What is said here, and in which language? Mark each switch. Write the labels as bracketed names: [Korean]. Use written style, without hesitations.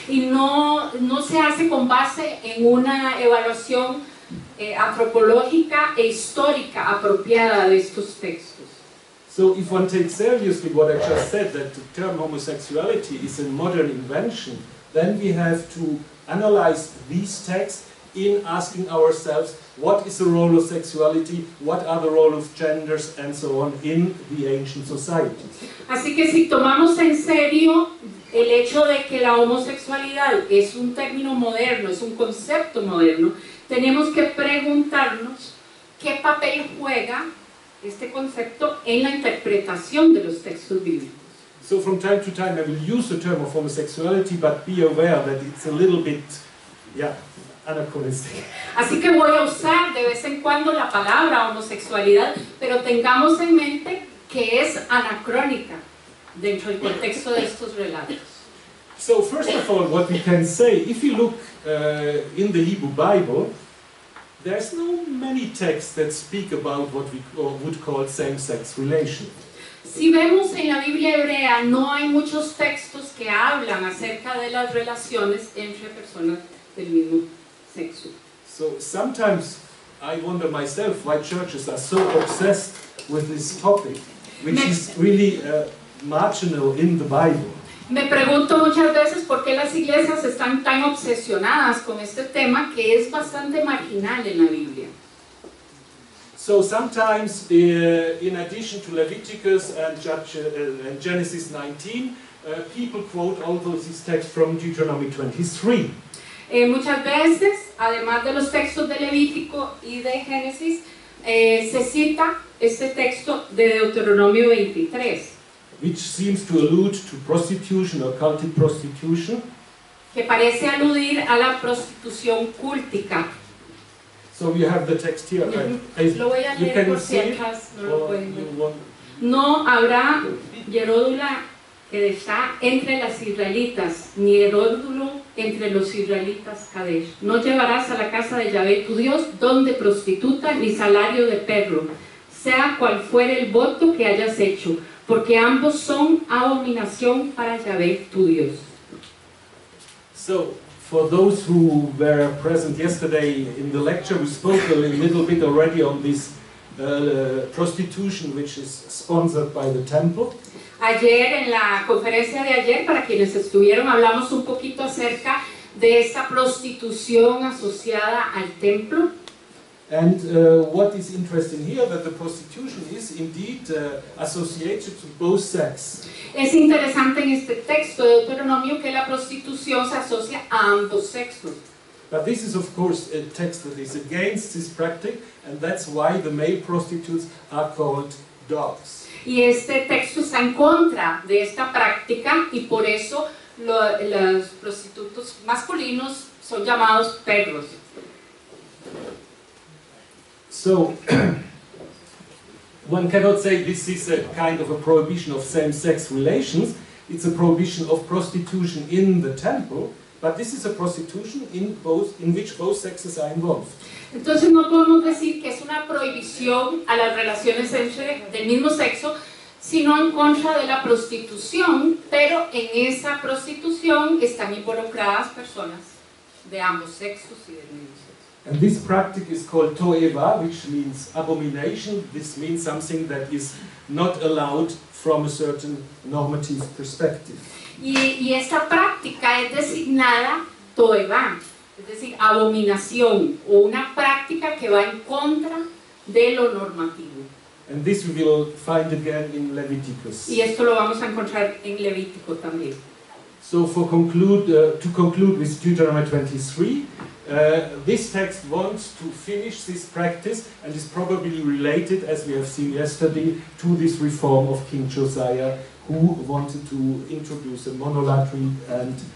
[Spanish] Y no se hace con base en una evaluación antropológica e histórica apropiada de estos textos. [English] So if one takes seriously what I just said, that the term homosexuality is a modern invention, then we have to analyze these texts in asking ourselves what is the role of sexuality, what are the role of genders, and so on in the ancient societies. [Spanish] Así que si tomamos en serio el hecho de que la homosexualidad es un término moderno, es un concepto moderno, tenemos que preguntarnos qué papel juega este concepto en la interpretación de los textos bíblicos. [English] So from time to time I will use the term of homosexuality, but be aware that it's a little bit, anachronistic. [Spanish] Así que voy a usar de vez en cuando la palabra homosexualidad, pero tengamos en mente que es anacrónica dentro del contexto de estos relatos. [English] So first of all, what we can say, if you look in the Hebrew Bible, there's no many texts that speak about what we would call same-sex relations. [Spanish] Si vemos en la Biblia hebrea, no hay muchos textos que hablan acerca de las relaciones entre personas del mismo sexo. [English] So sometimes I wonder myself why churches are so obsessed with this topic, which is really marginal in the Bible. [Spanish] Me pregunto muchas veces por qué las iglesias están tan obsesionadas con este tema que es bastante marginal en la Biblia. [English] So sometimes, in addition to Leviticus and Genesis 19, people quote all these texts from Deuteronomy 23. [Spanish] Muchas veces, además de los textos de Levítico y de Génesis, se cita este texto de Deuteronomio 23. [English] Which seems to allude to prostitution or cultic prostitution. [Spanish] Que parece aludir a la prostitución cúltica. [English] So you have the text here. [Spanish] Lo voy a leer por si acaso no lo pueden ver. No habrá yeródula que está entre las israelitas, ni heródulo entre los israelitas Kadesh. No llevarás a la casa de Yahvé tu Dios donde prostituta ni salario de perro, sea cual fuere el voto que hayas hecho, porque ambos son abominación para Yahvé tu Dios. [English] So, for those who were present yesterday in the lecture, we spoke a little bit already on this prostitution which is sponsored by the temple. [Spanish] Ayer, en la conferencia de ayer, para quienes estuvieron, hablamos un poquito acerca de esta prostitución asociada al templo. [English] And what is interesting here, that the prostitution is indeed associated to both sexes. [Spanish] Es interesante en este texto de Deuteronomio que la prostitución se asocia a ambos sexos. [English] But this is of course a text that is against this practice, and that's why the male prostitutes are called dogs. [Spanish] Y este texto está en contra de esta práctica y por eso los prostitutos masculinos son llamados perros. [English] So, one cannot say this is a kind of a prohibition of same-sex relations. It's a prohibition of prostitution in the temple, but this is a prostitution in which both sexes are involved. [Spanish] Entonces no podemos decir que es una prohibición a las relaciones del mismo sexo, sino en contra de la prostitución, pero en esa prostitución están involucradas personas de ambos sexos y del mismo sexo. [English] And this practice is called toeva, which means abomination. This means something that is not allowed from a certain normative perspective. [Spanish] Y esta práctica es designada toeva, es decir, abominación, o una práctica que va en contra de lo normativo. [English] And this we will find again in Leviticus. [Spanish] Y esto lo vamos a encontrar en Levítico también. [English] So to conclude with Deuteronomy 23, this text wants to finish this practice and is probably related, as we have seen yesterday, to this reform of King Josiah, who wanted to introduce a monolatry and